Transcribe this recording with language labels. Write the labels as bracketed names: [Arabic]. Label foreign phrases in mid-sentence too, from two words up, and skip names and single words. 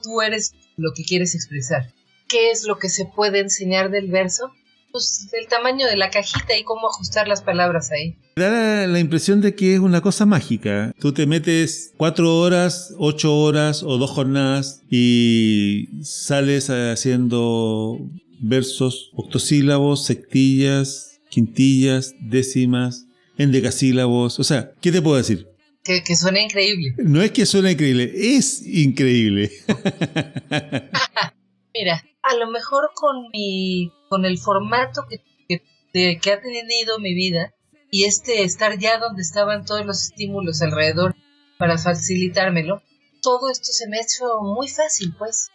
[Spanish] Tú eres lo que quieres expresar. ¿Qué es lo que se puede enseñar del verso? Pues el tamaño de la cajita y cómo ajustar las palabras ahí. Da la impresión de que es una cosa mágica. Tú te metes 4 horas, 8 horas o 2 jornadas y sales haciendo versos octosílabos, sextillas, quintillas, décimas, endecasílabos. O sea, ¿qué te puedo decir? Que suena increíble. No es que suene increíble, es increíble. Mira, a lo mejor con el formato que ha tenido mi vida y estar ya donde estaban todos los estímulos alrededor para facilitármelo, todo esto se me ha hecho muy fácil, pues.